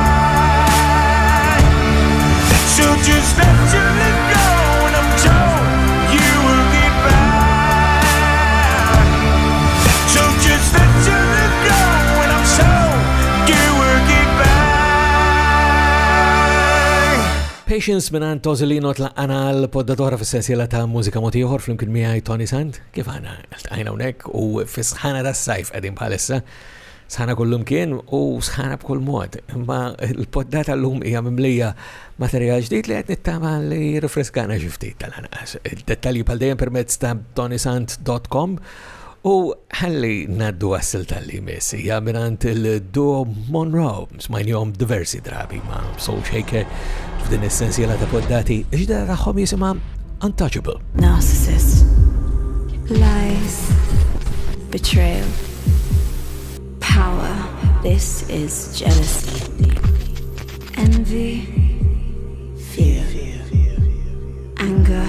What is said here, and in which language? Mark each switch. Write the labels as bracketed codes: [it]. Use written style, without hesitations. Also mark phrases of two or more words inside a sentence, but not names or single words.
[en] So just let your love go, and I'm sure you will get by. So just let your love go, and I'm sure you will get by. [mt] Patience minant Ozzy Lino tlaqqana l-poddatora fis-sensiela ta' mużika mod ieħor flimkien miegħi Tony Sant. Kif għana ltqajna hawnhekk u fis-sħana tas-sajf qegħdin bħalissa. Sħana kullum kien u sħana b'kull mod. Imma l-poddata llum hija mimlija materjal ġdid li qed nittama li jirrifreskana xi ftit tal-anqas. Il-dettalji bħal dejjem permezz ta' tonysant.com u ħalli ngħaddu għas-silta tal-li miss hija mingħand il-duo Monroe smajnihom diversi drabi ma' Soul Shaker f'din is-sensiela ta' poddati ġdida tagħhom jisimha Untouchable. [en] Narcissist, lies, betrayal, power. This is jealousy, envy, fear, anger.